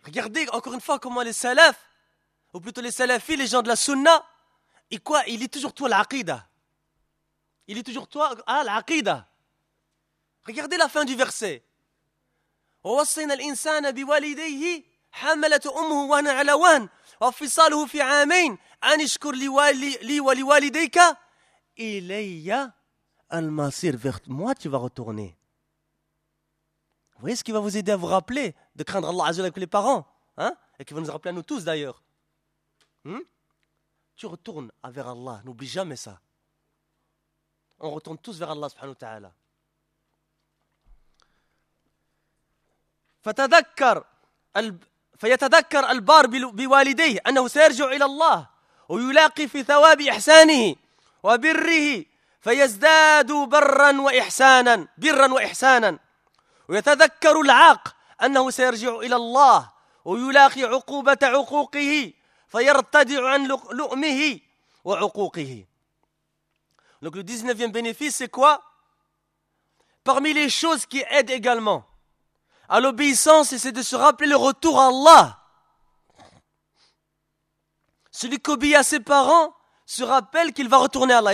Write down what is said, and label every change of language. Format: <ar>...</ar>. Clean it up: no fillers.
<fr>Regardez encore une fois comment les salaf ou plutôt les salafis, les gens de la sunna, et quoi, il est toujours toi l'aqida. Il est toujours toi l'aqida. Regardez la fin du verset.</fr> <ar>ووصينا الإنسان بوالديه حملت أمه وهنا على وهن وفصاله في عامين أن يشكر لي ولوالديك إلي المصير.</ar> <fr>Vers moi tu vas retourner. Vous voyez ce qui va vous aider à vous rappeler de craindre Allah Azza wa Jalla avec les parents, hein, et qui va nous rappeler à nous tous d'ailleurs. Tu retournes vers Allah, n'oublie jamais ça. On retourne tous vers Allah subhanahu wa ta'ala.</fr> <ar>فتذكر فيتذكر البار بوالديه أنه سيرجع إلى الله ويلاقي في ثواب إحسانه وبره فيزداد برا وإحسانا برا وإحسانا ويتذكر العاق أنه سيرجع إلى الله ويلاقي عقوبة عقوقه فيرتدع عن لؤمه وعقوقه.</ar> <fr>Donc le 19e bénéfice c'est quoi? Parmi les choses qui aident également à l'obéissance, c'est de se rappeler le retour à Allah. Celui qui obéit à ses parents se rappelle qu'il va retourner à Allah.</fr>